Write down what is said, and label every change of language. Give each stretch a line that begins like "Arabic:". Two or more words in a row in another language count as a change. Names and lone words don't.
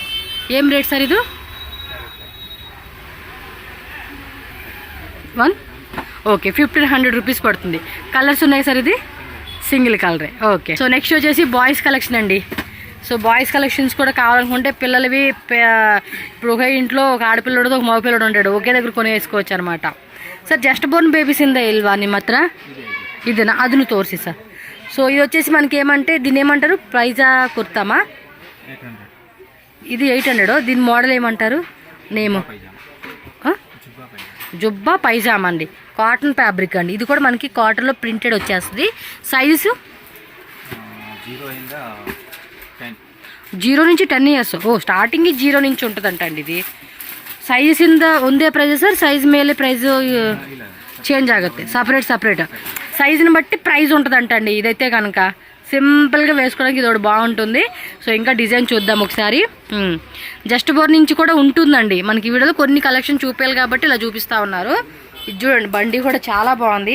Telugu: ఏం రేట్ సార్ ఇది? 1 ఓకే, 1500 రూపీస్ పడుతుంది. కలర్స్ ఉన్నాయి సార్, ఇది సింగిల్ కలరే. ఓకే, సో నెక్స్ట్ వచ్చేసి
English: boys collection
Telugu: అండి. సో
English: boys collections
Telugu: కూడా కావాలనుకుంటే పిల్లలవి ఇప్పుడు ఒక ఇంట్లో ఒక ఆడపిల్లడు ఒక మగపిల్లడు ఉంటాడు, ఒకే దగ్గర కొనేసుకోవచ్చు అనమాట.
Kannada: ಸರ್
English: just born babies
Kannada: ಇಂದ ಇಲ್ವಾ ನಿಮ್ಮ ಹತ್ರ? ಇದನ್ನ ಅದನ್ನು ತೋರಿಸಿ ಸರ್.
Telugu: సో ఇది వచ్చేసి మనకి ఏమంటే దీన్ని ఏమంటారు, ప్రైజా కుర్తామా? ఇది 800. దీని మోడల్ ఏమంటారు, నేమ్? జుబ్బా పైజామా అండి,
English: cotton fabric
Telugu: అండి. ఇది కూడా మనకి కాటన్లో ప్రింటెడ్ వచ్చేస్తుంది. సైజు 0 నుంచి 10 ಇಯರ್ಸ್. ಓ ಸ್ಟಾರ್ಟಿಂಗ್ 0 నుంచి ఉంటుందంట అండి ఇది.
Kannada: ಸೈಜ್ ಇಂದ ಒಂದೇ ಪ್ರೈಸ್ ಸರ್, ಸೈಜ್ ಮೇಲೆ ಪ್ರೈಸ್ చేంజ్ ఆಗುತ್ತೆ,
Telugu: సపరేట్ సైజుని బట్టి ప్రైస్ ఉంటుందంట అండి. ఇదైతే కనుక సింపుల్గా వేసుకోవడానికి ఇది ఒకటి బాగుంటుంది. సో ఇంకా డిజైన్ చూద్దాం ఒకసారి. జస్ట్ బోర్ నుంచి కూడా ఉంటుందండి మనకి. ఈ వీడియోలో కొన్ని కలెక్షన్ చూపించాలి కాబట్టి ఇలా చూపిస్తూ ఉన్నారు. ఇది చూడండి, బండి కూడా చాలా బాగుంది.